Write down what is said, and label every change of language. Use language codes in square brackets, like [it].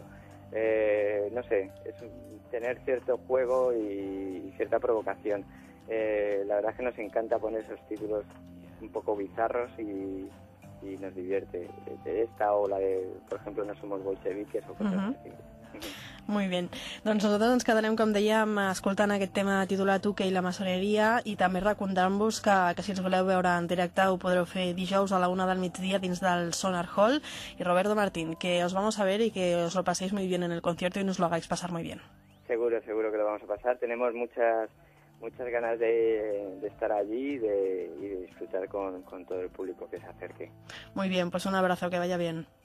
[es] No sé, es tener cierto juego y cierta provocación. La verdad es que nos encanta poner esos títulos un poco bizarros y nos divierte. De esta o la de, por ejemplo, No somos bolcheviques o cosas así. Muy bien. [ca] Doncs nosaltres ens quedarem, com dèiem, escoltant aquest tema titulat Hoquei i la maçoneria, i també recordant-vos que si ens voleu veure en directe ho podreu fer dijous a la una del migdia dins del Sonar Hall. [es] I Roberto Martín, que os vamos a ver y que os lo paséis muy bien en el concierto y nos lo hagáis pasar muy bien. Seguro, seguro que lo vamos a pasar. Tenemos muchas ganas de estar allí y de disfrutar con todo el público que se acerque. Muy bien, pues un abrazo, que vaya bien.